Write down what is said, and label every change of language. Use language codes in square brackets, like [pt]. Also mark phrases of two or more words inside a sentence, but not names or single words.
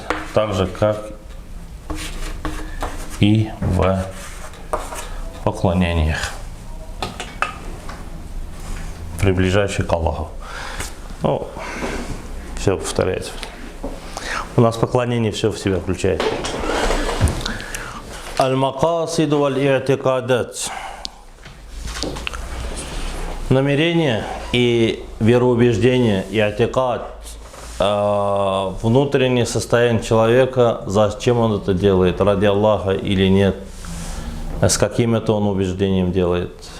[ru] Так же, как и в поклонениях, приближающих к Аллаху. Ну, Все повторяется. У нас поклонение все в себя включает. [ar] المقاصد والاعتقادات. [ru] Намерение и вероубеждение, и'тикад, внутреннее состояние человека, зачем он это делает, ради Аллаха или нет, с каким это он убеждением делает.